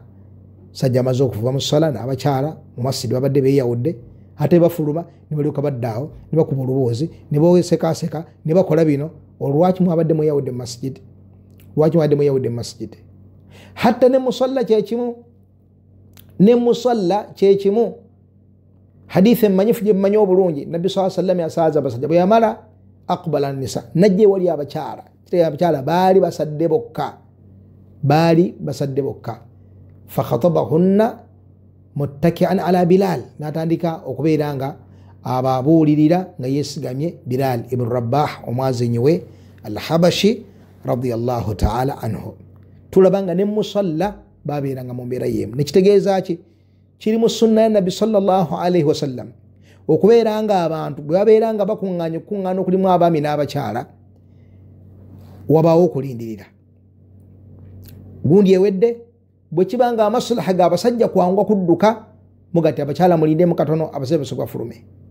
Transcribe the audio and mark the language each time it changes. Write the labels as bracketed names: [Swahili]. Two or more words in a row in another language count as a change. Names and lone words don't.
[Ganda] Sajja amaze okuva mu ssala n'abakyala mu masjidi babadde beeyawudde, ate bafuluma ne balyoka baddaawo ne bakuba oluboozi ne bawesekaaseka ne bakola bino. Olwaki mwabadde mweyawudde mu masjidi? Lwaki mwabadde mweyawudde mu masjidi? Hatta ne musalla kyekimu, ne musalla kyekimu. Hadithi emmanyifu gye mmanyi obulungi, nabbi [Arabic] صلى الله عليه وسلم [Ganda] yasaaza abasajja, bwe yamala [Arabic] أقبل النساء, [Ganda] najja wali abakyala. Kitegeeza abakyala baali basadde bokka, baali basadde bokka. [Arabic] فخطبهن متكئا على بلال, [Ganda] n'atandika okubeera nga ababuulirira nga yeesigamye Bilal ibn Rabah omwazinyi we al-Habashi [Arabic] رضي الله تعالى عنه. [Ganda] Tulaba nga ne musalla babeeranga mu mbeera y'emu. Nekitegeeza ki? Kiri mu sunna ya nabbi [Arabic] صلى الله عليه وسلم [Ganda] okubeera nga abantu bwe babeera nga bakuŋŋaanye okukuŋŋaana okulimu abaami n'abakyala, wabaawo okulindirira. Gundi ewedde bwe kiba nga amaslaha g'abasajja kwangwa kudduka, mugati abakyala mulindemu katono abasajja basooka bafulume.